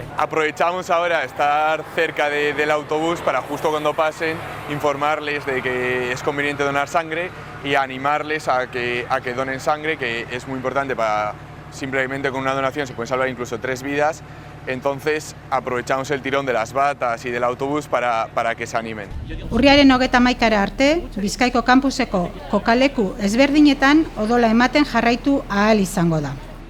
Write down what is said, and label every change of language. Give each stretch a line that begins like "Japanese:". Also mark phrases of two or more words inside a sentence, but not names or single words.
Spanish: Aprovechamos ahora estar cerca del autobús para justo cuando pasen informarles de que es conveniente donar sangre y animarles a que donen sangre, que es muy importante para simplemente con una donación se pueden salvar incluso 3 vidas. Entonces aprovechamos el tirón de las batas y del autobús para que se animen.
Basque: Urriaren 31 arte, Bizkaiko kampuseko kokaleku ezberdinetan odola ematen jarraitu ahal izango da.